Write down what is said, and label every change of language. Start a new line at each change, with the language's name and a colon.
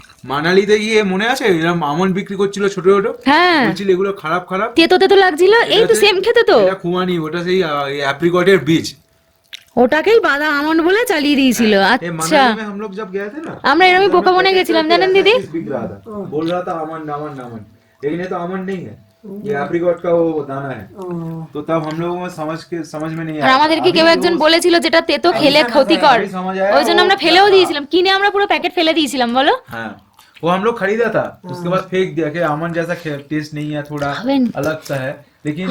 Bangla: মানালিতে গিয়ে মনে আছে এরকম আমন্ড বিক্রি করছিল ছোট ছোট? হ্যাঁ বলছিল এগুলো খারাপ তেতো লাগছিল। এই তো সেম খেতে তো। এটা খুমানি, ওটা সেই অ্যাপ্রিকটের বীজ। ওটাকেই বাদাম আমন্ড বলে চালিয়ে দিয়েছিল। আচ্ছা
Hindi: हम लोग जब गए थे ना,
Bangla: আমরা এরকমই বোকা বনে গেছিলাম জানেন দিদি।
Hindi: बोल रहा था আমন্ড लेकिन ये तो আমন্ড नहीं है, ये एप्रिकॉट का वो दाना है। तो तब हम लोगों को समझ में नहीं आया।
Bangla: আর আমাদেরকে কেউ একজন বলেছিল যেটা তেতো খেলে ক্ষতিকর, ওই জন্য আমরা ফেলেও দিয়েছিলাম, কিনে আমরা পুরো প্যাকেট ফেলে দিয়েছিলাম। বলো
Hindi: हाँ, वो हम लोग खरीदा था, उसके बाद फेंक दिया कि আমন্ড जैसा टेस्ट नहीं है, थोड़ा अलग सा है, लेकिन